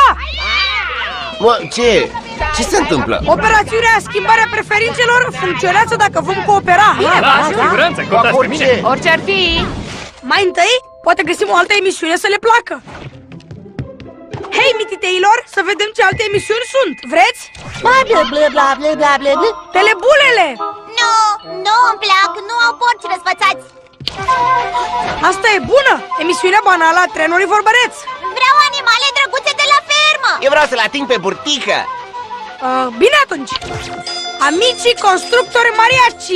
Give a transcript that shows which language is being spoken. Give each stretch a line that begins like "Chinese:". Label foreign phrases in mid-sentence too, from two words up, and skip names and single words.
Romanian: Mă, ce? Ce se întâmplă? Operațiunea schimbarea preferințelor funcționează dacă vom coopera. Da, cu siguranță, contați pe mine! Orice ar fi! Mai întâi, poate găsim o altă emisiune să le placă. Hei, mititeilor, să vedem ce alte emisiuni sunt. Vreți? Bla bla bla bla bla bla bla bla. Telebulele! Nu, nu îmi plac, nu au porci răsfățați. Asta e bună! Emisiunea banală a trenului vorbăreț. Vreau animale drăguțe de la fermă. Eu vreau să-l ating pe burtică. Bine atunci! Amicii constructori mariachi!